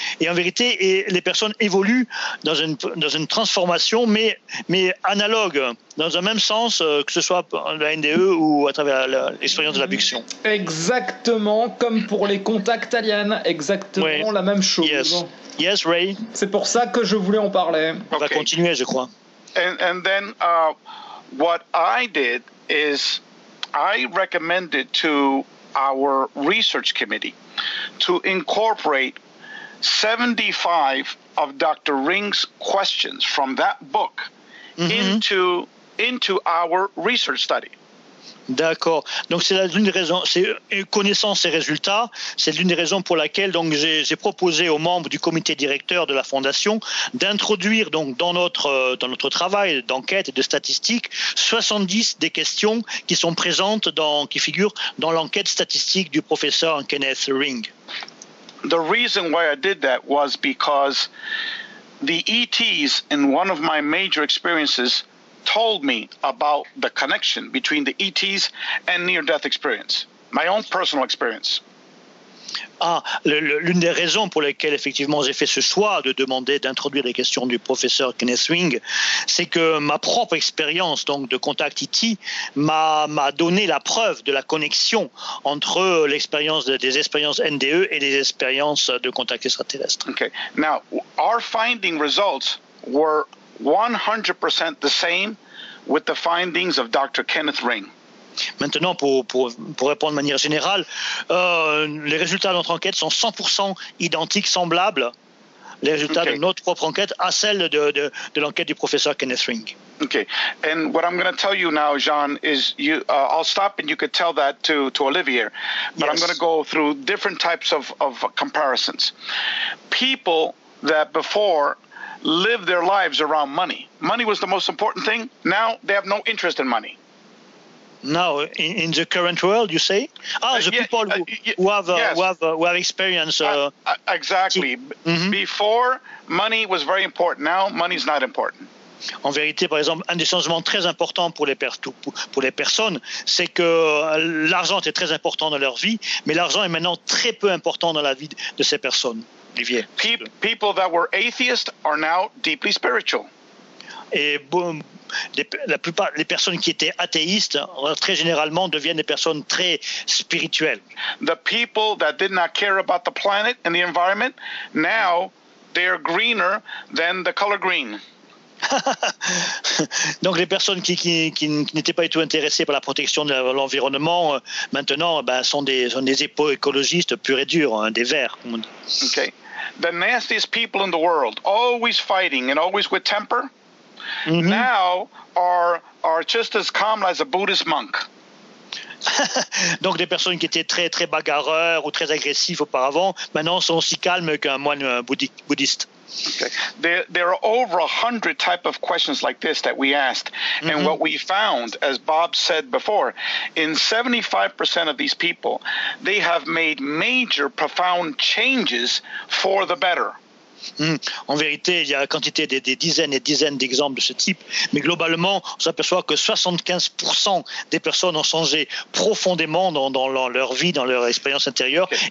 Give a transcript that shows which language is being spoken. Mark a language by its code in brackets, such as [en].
[fr] Et en vérité, les personnes évoluent dans une transformation, mais analogue, dans un même sens, que ce soit la NDE ou à travers l'expérience de l'abduction. Exactement comme pour les contacts aliens, exactement la même chose. [en] Yes, Ray. [fr] C'est pour ça que je voulais en parler. On va continuer, je crois. [en] And then what I did is I recommended to our research committee to incorporate 75 of Dr. Ring's questions from that book into our research study. [fr] D'accord. Donc c'est l'une des raisons, c'est connaissant ces résultats, c'est l'une des raisons pour laquelle donc j'ai proposé aux membres du comité directeur de la fondation d'introduire donc dans notre travail d'enquête et de statistique 70 des questions qui sont présentes qui figurent dans l'enquête statistique du professeur Kenneth Ring. [en] The reason why I did that was because the ETs in one of my major experiences told me about the connection between the ETs and near-death experience, my own personal experience. [fr] L'une des raisons pour lesquelles effectivement j'ai fait ce choix de demander d'introduire les questions du professeur Kenneth Wing, c'est que ma propre expérience donc de contact ET m'a donné la preuve de la connexion entre l'expérience des expériences NDE et les expériences de contact extraterrestre. [en] Okay. Now, our finding results were 100% the same with the findings of Dr. Kenneth Ring. [fr] Maintenant, pour répondre de manière générale, les résultats de notre enquête sont 100% identiques, semblables, les résultats okay. de notre propre enquête à celle de l'enquête du professeur Kenneth Ring. [en] OK. And what I'm going to tell you now, John, is you, I'll stop and you could tell that to Olivier, but yes. I'm going to go through different types of comparisons. People that before lived their lives around money. Money was the most important thing. Now they have no interest in money. Now, in the current world, you say? People who have experience, exactly. Mm-hmm. Before, money was very important. Now, money is not important. [fr] En vérité, par exemple, un des changements très importants pour les personnes, c'est que l'argent était très important dans leur vie, mais l'argent est maintenant très peu important dans la vie de ces personnes. Olivier. [en] People that were atheists are now deeply spiritual. [fr] Et boom. La plupart des personnes qui étaient athéistes très généralement deviennent des personnes très spirituelles. [en] The people that did not care about the planet and the environment, now they are greener than the color green. [fr] Donc les personnes qui n'étaient pas du tout intéressées par la protection de l'environnement maintenant sont des éco-écologistes purs et durs, hein, des verts comme on dit. [en] Okay. The nastiest people in the world, always fighting and always with temper. Mm-hmm. Now are just as calm as a Buddhist monk. [fr] Donc des personnes qui étaient très très bagarreurs ou très agressifs auparavant, maintenant sont aussi calmes qu'un moine bouddhiste. [en] Okay. There are over 100 type of questions like this that we asked, and mm-hmm. what we found, as Bob said before, in 75% of these people, they have made major profound changes for the better. [fr] En vérité, il y a la quantité des dizaines et dizaines d'exemples de ce type, mais globalement, on s'aperçoit que 75% des personnes ont changé profondément dans leur vie, dans leur expérience intérieure, okay.